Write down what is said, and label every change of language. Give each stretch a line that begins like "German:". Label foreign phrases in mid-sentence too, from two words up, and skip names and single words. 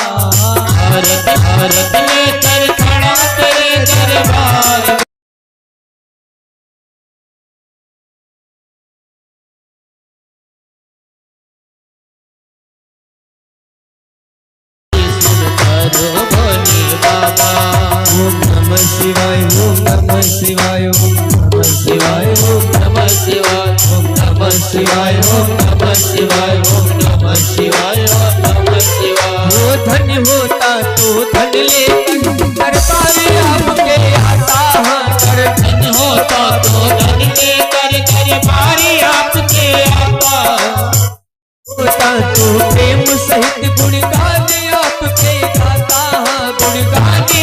Hindi: आरती लेकर खड़ा तेरे दरबार स्वीकारो भोले बाबा।
Sanskrit: ओम नमः शिवाय, ओम नमः शिवाय, ओम नमः शिवाय, ओम नमः शिवाय, ओम नमः शिवाय, ओम नमः शिवाय, ओम नमः शिवाय, ओम नमः शिवाय।
Hindi: वो धन होता तो धन लेकर दरबार आपके आता, कर धन होता तो धन लेकर दरबारी आपके आता, होता तो प्रेम सहित गुण गाने आपके गाता, गुण गाने